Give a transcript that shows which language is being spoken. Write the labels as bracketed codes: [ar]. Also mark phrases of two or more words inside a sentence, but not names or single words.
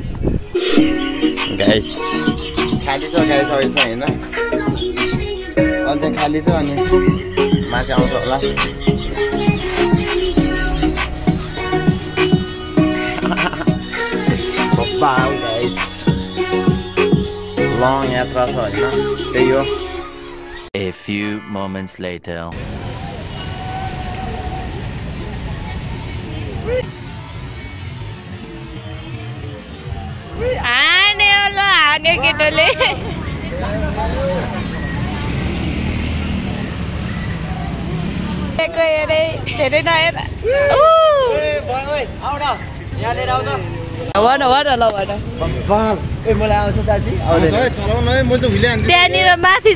[ne] गाइस खाली छ गाइस अहिले चाहिँ होइन अहिले चाहिँ खाली छ अनि मान्छे आउँछ होला बब्बाल गाइस लङ यात्रा छ होइन त्यही हो [en] A few moments later [ne] आने होला आने केटोले धेरै नहेर त्यहाँनिर माथि